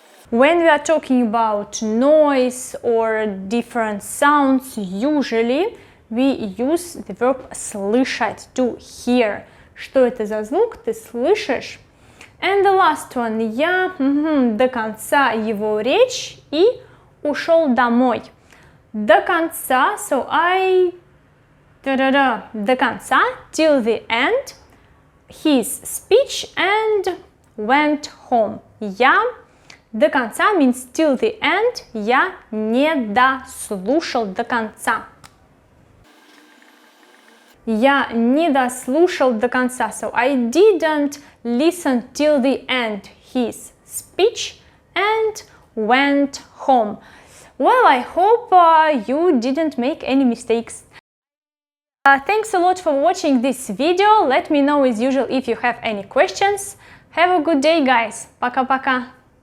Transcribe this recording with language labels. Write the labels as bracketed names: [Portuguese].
[English] When we are talking about noise or different sounds, usually we use the verb слышать, to hear. [Russian] Что это за звук? Ты слышишь? [English] And the last one. [Russian] Я до конца его речь и ушел домой. До конца, [English] so I до конца, till the end, his speech and went home. [Russian] Я до конца [English] means till the end, [Russian] я не дослушал до конца. Я не дослушал до конца. [English] So I didn't listen till the end his speech and went home. Well, I hope you didn't make any mistakes. Thanks a lot for watching this video. Let me know as usual if you have any questions. Have a good day, guys. [Russian] Пока-пока.